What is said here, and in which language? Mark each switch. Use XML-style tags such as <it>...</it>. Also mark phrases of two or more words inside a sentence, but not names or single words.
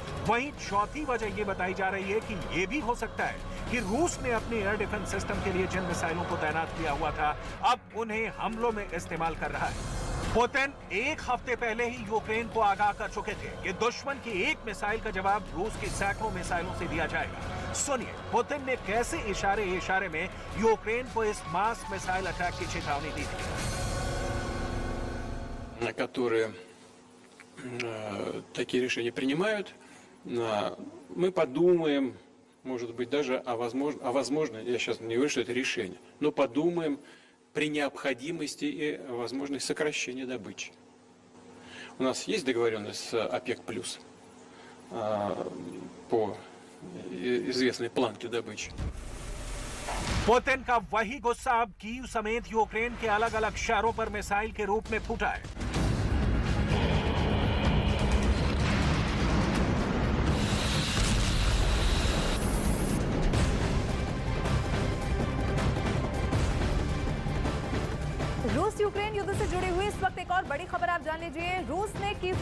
<hi>वहीं चौथी वजह ये बताई जा रही है कि ये भी हो सकता है कि रूस ने अपने</hi> <en>air defense system</en> <hi>के लिए जिन मिसाइलों को तैनात किया हुआ था, अब उन्हें हमलों में इस्तेमाल कर रहा है। पुतिन एक हफ्ते पहले ही यूक्रेन को आगाह कर चुके थे कि दुश्मन की एक मिसाइल का जवाब रूस की सैकड़ों मिसाइलों से दिया जाएगा। सुनिए पुतिन ने कैसे इशारे में यूक्रेन को इस</hi> <en>mass missile attack</en> <hi>की चेतावनी दी थी।</hi> <ru>которые такие решения принимают, мы подумаем, может быть, даже о возможно, я сейчас не говорю, что это решение, но подумаем при необходимости и возможности сокращения добычи. У нас есть договоренность с ОПЕК+, по известной планке добычи.</ru> <hi>पुतिन का वही गुस्सा अब कीव समेत यूक्रेन के अलग अलग शहरों पर मिसाइल के रूप में फूटा है। रूस यूक्रेन युद्ध से जुड़ी हुई इस वक्त एक और बड़ी खबर आप जान लीजिए।</hi>